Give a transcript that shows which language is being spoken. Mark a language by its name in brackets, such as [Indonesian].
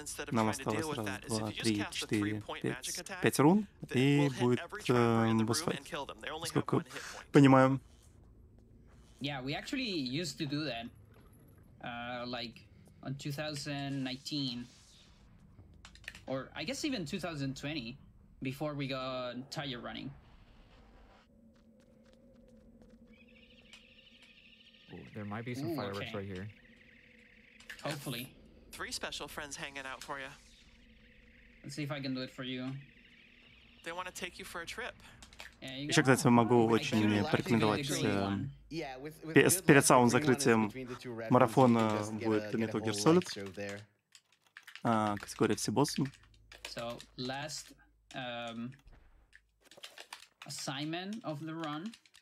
[Russian] Нам осталось раз, два, три, четыре, пять рун, и будет босс-файт. Сколько понимаю. [English] Yeah, we actually used to do that, like on 2019, or I guess even 2020, before we got tire running. Ooh, there might be some fireworks right here. Hopefully. 3 special friends hanging out for you. Let's see if I can do it for you. They want to take you for a trip. [Russian] Еще, кстати, могу очень порекомендовать перед самым закрытием марафона будет Metal Gear Solid. Категория все боссы. [English] So last assignment of the run.